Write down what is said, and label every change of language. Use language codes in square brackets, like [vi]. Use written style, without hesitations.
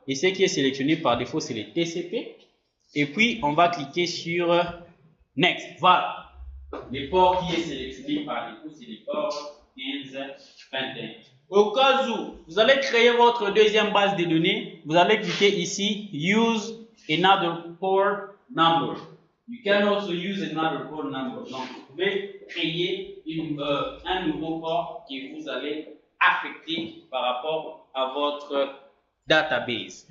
[fr] Et ce qui est sélectionné par défaut, c'est les TCP. Et puis, on va cliquer sur Next. Voilà. Les ports qui est sélectionné par défaut, c'est les ports 1521. Au cas où vous allez créer votre deuxième base de données, vous allez cliquer ici [en] Use another port number. You can also use another port number. [fr] Donc, vous pouvez créer un nouveau port que vous allez affecter par rapport à votre database.